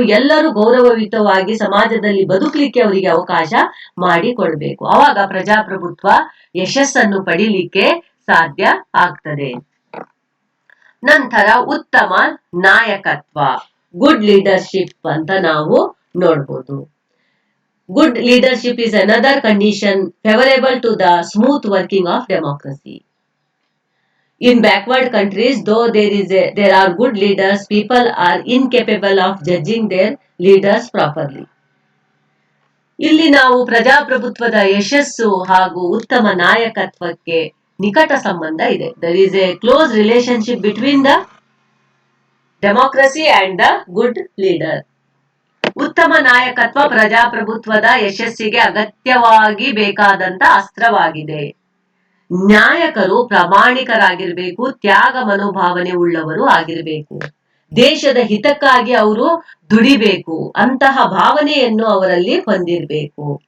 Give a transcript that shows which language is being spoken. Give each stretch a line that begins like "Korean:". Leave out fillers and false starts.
Kannada: ಎಲ್ಲರೂ ಗೌರವಯುತವಾಗಿ ಸಮಾಜದಲ್ಲಿ ಬದುಕಲಿಕ್ಕೆ ಅವರಿಗೆ ಅವಕಾಶ ಮಾಡಿಕೊಡ್ಬೇಕು. ಅವಾಗ ಪ್ರಜಾಪ್ರಭುತ್ವ ಯಶಸ್ಸನ್ನು ಪಡಿಲಿಕ್ಕೆ ಸಾಧ್ಯ ಆಗ್ತದೆ. ನಂತರ ಉತ್ತಮ ನಾಯಕತ್ವ, ಗುಡ್ ಲೀಡರ್ಶಿಪ್ ಅಂತ ನಾವು ನೋಡ್ಬೋದು.
English: Good leadership is another condition favorable to the smooth working of democracy. In backward countries, though there are good leaders, people are incapable of judging their leaders properly.
Kannada: ಇಲ್ಲಿ ನಾವು ಪ್ರಜಾಪ್ರಭುತ್ವದ ಯಶಸ್ಸು ಹಾಗೂ ಉತ್ತಮ ನಾಯಕತ್ವಕ್ಕೆ ನಿಕಟ ಸಂಬಂಧ ಇದೆ.
English: There is a close relationship between the democracy and the good leader.
Kannada: ಉತ್ತಮ ನಾಯಕತ್ವ ಪ್ರಜಾಪ್ರಭುತ್ವದ ಯಶಸ್ಸಿಗೆ ಅಗತ್ಯವಾಗಿ ಬೇಕಾದಂತ ಅಸ್ತ್ರವಾಗಿದೆ. ನಾಯಕರು ಪ್ರಾಮಾಣಿಕರಾಗಿರ್ಬೇಕು, ತ್ಯಾಗ ಮನೋಭಾವನೆ ಉಳ್ಳವರು ಆಗಿರಬೇಕು, ದೇಶದ ಹಿತಕ್ಕಾಗಿ ಅವರು ದುಡಿಬೇಕು, ಅಂತಹ ಭಾವನೆಯನ್ನು ಅವರಲ್ಲಿ ಹೊಂದಿರಬೇಕು.